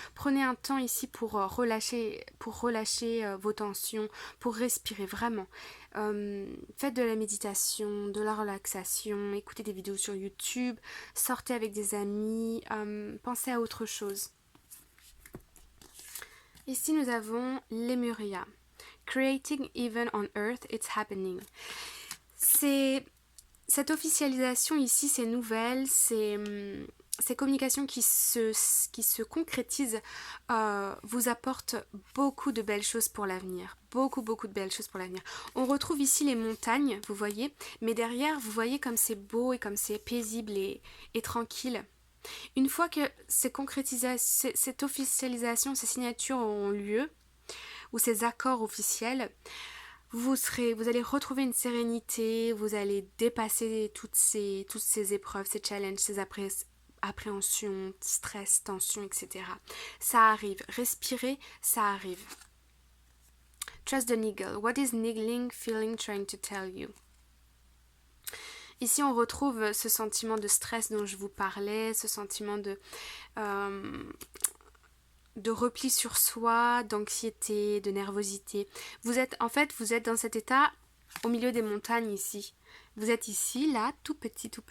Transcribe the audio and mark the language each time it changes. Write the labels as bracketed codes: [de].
[fr] Prenez un temps ici pour relâcher vos tensions, pour respirer vraiment. Faites de la méditation, de la relaxation, écoutez des vidéos sur YouTube, sortez avec des amis, pensez à autre chose. Ici nous avons Lemuria. [en] Creating even on earth, it's happening. [fr] Cette officialisation ici, ces nouvelles, ces communications qui se concrétisent vous apportent beaucoup de belles choses pour l'avenir. Beaucoup de belles choses pour l'avenir. On retrouve ici les montagnes, vous voyez, mais derrière, vous voyez comme c'est beau et comme c'est paisible et tranquille. Une fois que cette officialisation, ces signatures ont lieu, ou ces accords officiels, vous allez retrouver une sérénité, vous allez dépasser toutes ces épreuves, ces challenges, ces appréhensions, stress, tensions, etc. Ça arrive. Respirez, ça arrive. [en] Trust the niggle. What is niggling feeling trying to tell you? [fr] Ici, on retrouve ce sentiment de stress dont je vous parlais, ce sentiment de repli sur soi, d'anxiété, de nervosité. Vous êtes dans cet état au milieu des montagnes ici. Vous êtes ici, là, tout petit.